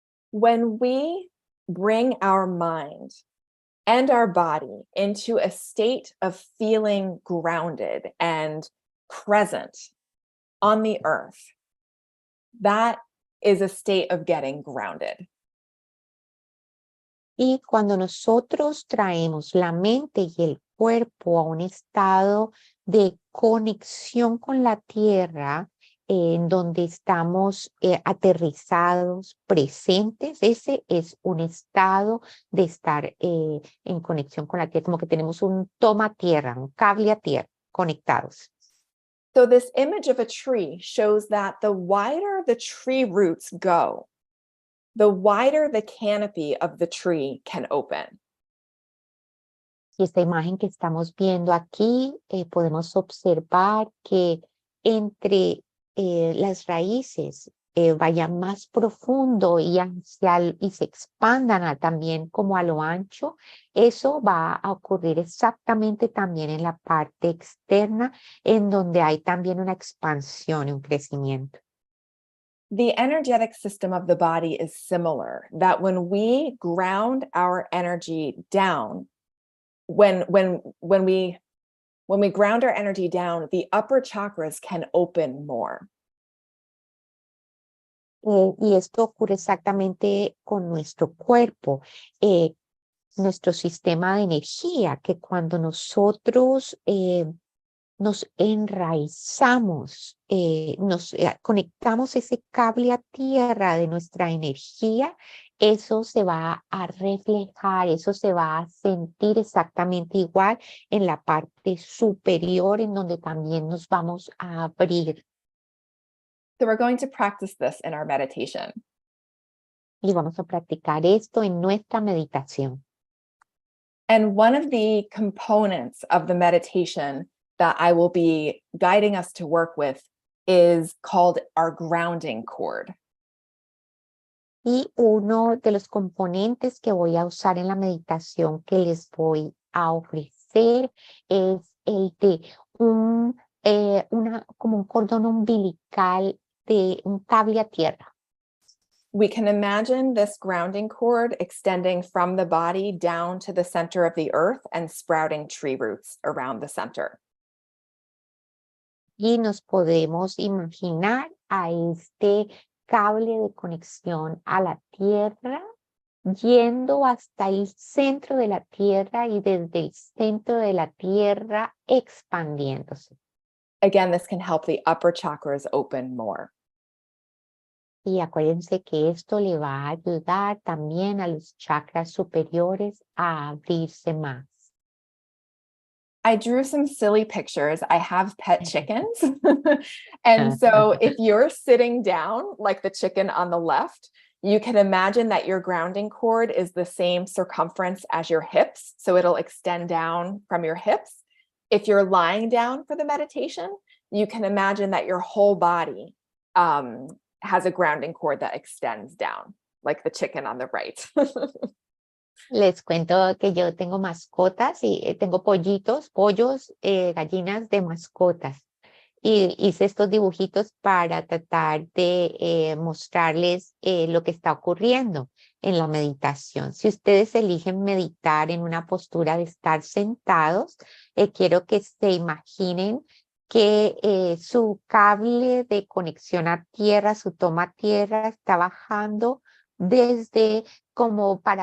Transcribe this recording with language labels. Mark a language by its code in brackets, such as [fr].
[en] When we bring our mind and our body into a state of feeling grounded and present on the earth. That is a state of getting grounded. [es] Y cuando nosotros traemos la mente y el cuerpo a un estado de conexión con la tierra, en donde estamos aterrizados, presentes, ese es un estado de estar en conexión con la tierra, como que tenemos un toma tierra, un cable a tierra, conectados. [en] So this image of a tree shows that the wider the tree roots go, the wider the canopy of the tree can open. [es] Y esta imagen que estamos viendo aquí, podemos observar que entre las raíces vayan más profundo y se expandan también como a lo ancho, eso va a ocurrir exactamente también en la parte externa, en donde hay también una expansión y un crecimiento. [en] The energetic system of the body is similar, that when we ground our energy down, when we ground our energy down, the upper chakras can open more. [es] Y esto ocurre exactamente con nuestro cuerpo, nuestro sistema de energía, que cuando nosotros nos enraizamos, nos conectamos ese cable a tierra de nuestra energía, eso se va a reflejar, eso se va a sentir exactamente igual en la parte superior, en donde también nos vamos a abrir. [en] So we're going to practice this in our meditation. [es] Y vamos a practicar esto en nuestra meditación. [en] And one of the components of the meditation that I will be guiding us to work with is called our grounding cord. [es] Y uno de los componentes que voy a usar en la meditación que les voy a ofrecer es el de como un cordón umbilical de un cable a tierra. [en] We can imagine this grounding cord extending from the body down to the center of the earth and sprouting tree roots around the center. [es] Y nos podemos imaginar a este cable de conexión a la tierra yendo hasta el centro de la tierra y desde el centro de la tierra expandiéndose. [en] Again, this can help the upper chakras open more. [es] Y acuérdense que esto le va a ayudar también a los chakras superiores a abrirse más. [en] I drew some silly pictures. I have pet chickens. And so if you're sitting down, like the chicken on the left, you can imagine that your grounding cord is the same circumference as your hips. So it'll extend down from your hips. If you're lying down for the meditation, you can imagine that your whole body has a grounding cord that extends down, like the chicken on the right. [es] Les cuento que yo tengo mascotas y tengo pollos, gallinas de mascotas. Y hice estos dibujitos para tratar de mostrarles lo que está ocurriendo en la meditación. Si ustedes eligen meditar en una postura de estar sentados, quiero que se imaginen que su cable de conexión a tierra, su toma a tierra, está bajando desde como